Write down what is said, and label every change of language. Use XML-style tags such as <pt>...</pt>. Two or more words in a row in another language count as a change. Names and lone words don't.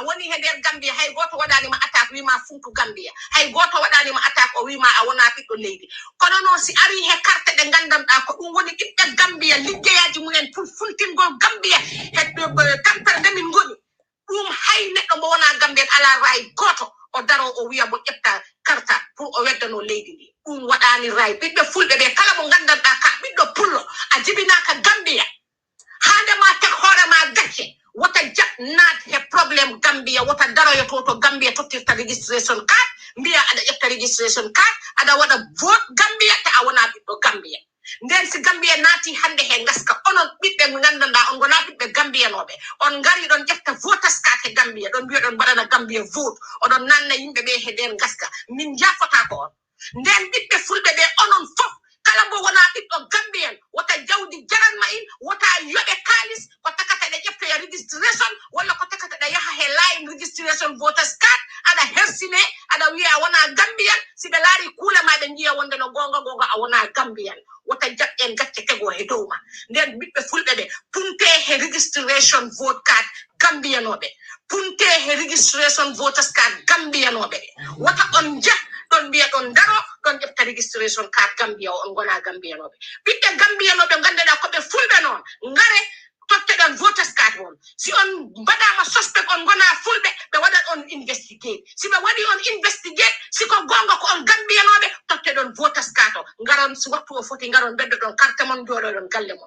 <ff>woni he nder gambiya hay goto waɗanima attaque wima funku gambiya hay goto waɗanima attaque o wima a wona ɓiɗɗo leydi kono noon si ari he carte ɗe gandanɗa ko ɗum woni ɓiɓɓe gambiya liggeyaji mumen pour funtingol gambiya he tampere nde min goni ɗum hay neɗɗo mo wona gambiyan ala ray goto o daro o wiya mo ƴetta karta pour o weddano leydi ndi ɗum waɗani ray ɓiɓɓe fulɓe ɓe kala mo gandanɗa ka ɓiɗɗo pullo a jibinaka gambiya hande ma tek hoorema gacce wota jaɓnaat he probléme gambiya wota daroyoto to gambiya tottirta</ff> <en>registration card</en> <ff>mbiya aɗa ƴetta</ff> <en>registration card</en> <ff>aɗa waɗa vote gambiya te a wona ɓiɗɗo gambiya nden si gambiya naati hande he gaska onon ɓiɓɓe gandanɗa on gona ɓiɓɓe gambiyanoɓe on ngari ɗon ƴetta</ff> <en>voters card</en> <ff>he gambiya ɗon mbiya ɗon mbaɗana gambiya vote oɗon nanna yimɓe ɓe he nden gaska min jaffota ko on nden ɓiɓɓe fulɓe ɓe onon fof kala mo wona ɓiɗɗo gambiyan wota jawdi jaranma in wota yoɓe kalis ko takata ɗe ƴettoya registration walla ko takata ɗe yaha he</ff> <en>line registration voters card</en> <ff>aɗa hersine aɗa wiya a wona gambiyan si ɓe laari kuule ma ɓe jiya wonde no gonga a wona gambiyan wota jaɓɓen gacce tego he dow ma nden ɓiɓɓe fulɓe ɓe punte he</ff> <en>registration vote card</en> <ff>gambiyanoɓe punte he</ff> <en>registration voters card</en> <ff>gambiyanoɓe wota on ɗon mbiya ɗon daro ɗon ƴefta registration card gambiya o on gona gambiyanoɓe ɓiɓɓe gambiyanoɓe gandeɗa koɓe fulɓe noon ngare totteɗon</ff> <en>voters card</en> <ff>on si on mbaɗama suspect on gona fulɓe ɓe waɗat on investigate si ɓe waɗi on investigate siko gonga ko on gambiyanoɓe totteɗon</ff> <en>voters card</en> <ff>o ngaron si wattu o foti ngaron beddoɗon carte mon joɗoɗon galle mon</ff>